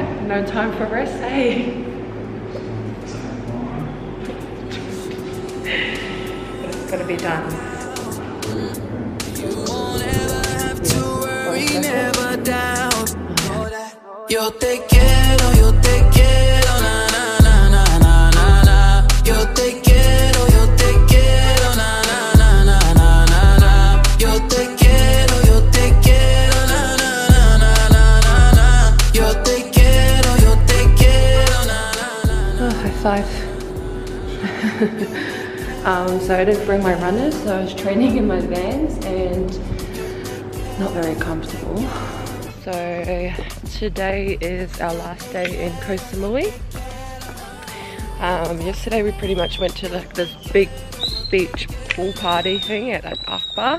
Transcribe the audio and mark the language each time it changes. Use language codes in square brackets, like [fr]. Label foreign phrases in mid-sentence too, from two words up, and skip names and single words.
[en] No time for rest, hey. But it's gotta be done. [es] Yo te quiero, na na na na na na na. Yo te quiero, na na na na na na na. Yo te quiero, na na na na na na na. Yo te quiero, na na na. [en] Oh, high five. So I didn't bring my runners, so I was training in my Vans and not very comfortable. So today is our last day in Koh Samui. Yesterday we pretty much went to like this big beach pool party thing at that park bar.